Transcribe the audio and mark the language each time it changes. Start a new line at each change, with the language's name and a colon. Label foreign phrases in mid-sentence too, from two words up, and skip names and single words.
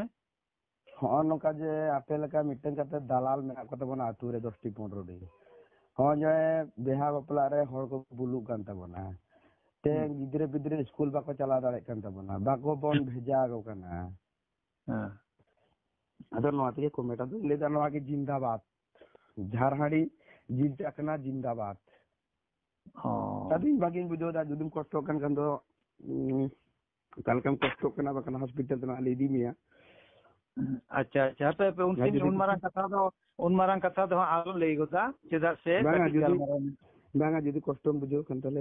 Santali: ᱦᱚᱸᱜᱼᱚ ᱱᱚᱝᱠᱟ ᱡᱮ ᱟᱯᱮ ᱞᱮᱠᱟ ᱢᱤᱫᱴᱮᱱ ᱠᱟᱛᱮ ᱫᱟᱞᱟᱞ ᱢᱮᱱᱟᱜ ᱠᱚ ᱛᱟᱵᱚᱱᱟ ᱟᱹᱛᱩ ᱨᱮ 10ᱴᱤ 15ᱴᱤ ᱦᱚᱸᱜᱼᱚᱭ ᱡᱮ ᱵᱤᱦᱟ ᱵᱟᱯᱞᱟ ᱨᱮ ᱦᱚᱲ ᱠᱚ ᱵᱩᱞᱩᱜ ᱠᱟᱱ ᱛᱟᱵᱚᱱᱟ ᱛᱮ ᱜᱤᱫᱽᱨᱟᱹ ᱯᱤᱫᱽᱨᱟᱹ ᱥᱠᱩᱞ ᱵᱟᱠᱚ ᱪᱟᱞᱟᱣ ᱫᱟᱲᱮᱭᱟᱜ ᱠᱟᱱ ᱛᱟᱵᱚᱱᱟ ᱵᱟᱠᱚ ᱵᱚᱱ ᱵᱷᱮᱡᱟ ᱟᱠᱚ ᱠᱟᱱᱟ ᱟᱫᱚ ᱱᱚᱣᱟ ᱛᱮᱜᱮ ᱠᱚᱢᱮᱴᱟ ᱫᱚ ᱞᱟᱹᱭᱫᱟ ᱱᱚᱣᱟ ᱜᱮ জিন্দাবাদ ঝাড়হাড়ি জিত চাকনা জিন্দাবাদ ᱟᱫᱚᱧ ᱵᱷᱟᱜᱤᱧ ᱵᱩᱡᱷᱟᱹᱣᱫᱟ ᱡᱩᱫᱤᱢ ᱠᱚᱥᱴᱚᱜ ᱠᱟᱱ ᱠᱷᱟᱱ ᱫᱚ ᱚᱠᱟ ᱞᱮᱠᱟᱢ ᱠᱚᱥᱴᱚᱜ ᱠᱟᱱᱟ ᱵᱟᱠᱷᱟᱱ ᱦᱚᱥᱯᱤᱴᱟᱞ ᱛᱮᱱᱟᱜ ᱞᱮ ᱤᱫᱤ ᱢᱮᱭᱟ ᱟᱪᱪᱷᱟ ᱟᱪᱪᱷᱟ ᱦᱟᱯᱮ ᱩᱱ ᱢᱟᱨᱟᱝ ᱠᱟᱛᱷᱟ ᱫᱚ ᱟᱞᱚ ᱞᱟᱹᱭ ᱜᱚᱫᱟ ᱪᱮᱫᱟᱜ ᱥᱮ ᱵᱟᱝᱟ ᱡᱩᱫᱤ ᱠᱚᱥᱴᱚᱢ ᱵᱩᱡᱷᱟᱹᱣ ᱠᱷᱟᱱ ᱛᱟᱦᱞᱮ